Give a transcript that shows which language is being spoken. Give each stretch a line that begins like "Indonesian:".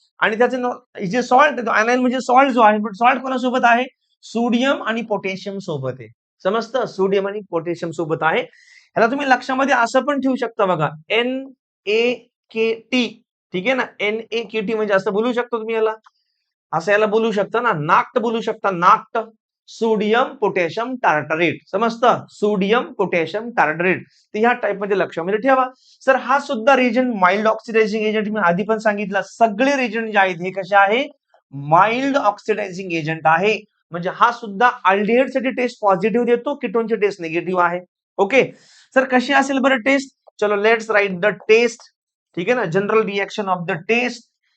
Marathi: आणि त्याचे जे सॉल्ट एनायन म्हणजे सॉल्ट जो आहे, पण सॉल्ट कोणासोबत आहे, सोडियम आणि पोटॅशियम सोबत आहे, समजतं, सोडियम आणि पोटॅशियम सोबत आहे. ह्याला तुम्ही लक्षामध्ये असं पण ठेवू शकता बघा, NaKT, ठीक आहे ना. NaKT म्हणजे असं बोलू शकतो तुम्ही याला, असं याला बोलू शकता ना, नाक्ट बोलू शकता, नाक्ट. सोडियम पोटॅशियम टार्टारेट, समजतं, सोडियम पोटॅशियम टार्टारेट. तर ह्या टाइप मध्ये लक्षामध्ये ठेवा. सर हा सुद्धा रिजन माइल्ड ऑक्सिडायझिंग एजंट, मी आधी पण सांगितलं, सगळे रिजन जे आहेत हे कसे आहे, माइल्ड ऑक्सिडायझिंग एजंट आहे. म्हणजे हा सुद्धा अल्डिहाइड साठी टेस्ट पॉझिटिव्ह देतो, कीटोनची टेस्ट निगेटिव्ह आहे. ओके सर, कशी असेल बरं टेस्ट, चलो
English: let's write the test,
Hindi: ठीक है ना,
English: General reaction of the test.